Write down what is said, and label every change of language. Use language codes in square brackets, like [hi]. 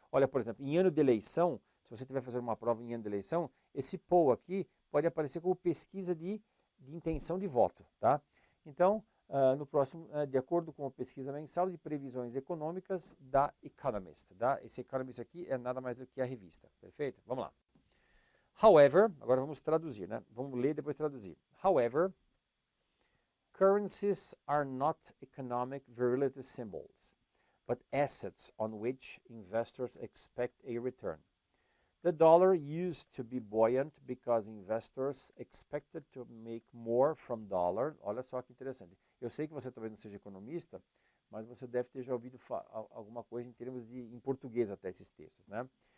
[pt] Olha, por exemplo, em ano de eleição, se você estiver fazendo uma prova em ano de eleição, esse poll aqui pode aparecer como pesquisa de intenção de voto, tá? Então, no próximo, de acordo com a pesquisa mensal de previsões econômicas da Economist. Tá? Esse Economist aqui é nada mais do que a revista. Perfeito? Vamos lá. However, agora vamos traduzir, né? Vamos ler e depois traduzir. [en] However, currencies are not economic virility symbols, but assets on which investors expect a return. The dollar used to be buoyant because investors expected to make more from dollar. [pt] Olha só que interessante. Eu sei que você talvez não seja economista, mas você deve ter já ouvido alguma coisa em português até esses textos, né?